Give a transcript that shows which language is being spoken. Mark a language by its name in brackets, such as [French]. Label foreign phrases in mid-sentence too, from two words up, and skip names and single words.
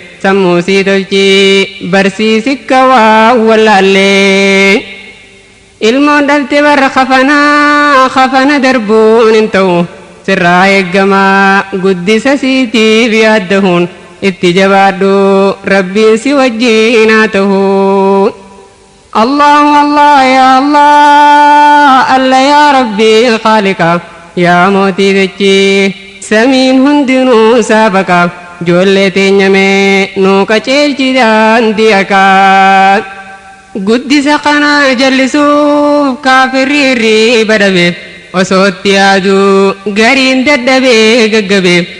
[Oromo] Sammuu sii tolchi, barsiisi akka waa wallaallee. Ilmoon dhalte barra kafanaa, kafana darbuun hin ta'u. Sirraa eeggamaa guddisa siitiif yaaddahuun. Itti jabaadhu, Rabbiin si wajjin haa ta'u. [Arabic] الله الله يا الله، الله يا ربي خالقا, [Oromo] ya mootii dachii samiin hundinuu saafaqa. Ijoollee teenya mee nuu qajeelchi daandii haqaa. Guddisa kana jallisuuf kaafirri irrii badabe. Osoo itti yaadu gariin dadhabee gaggabe.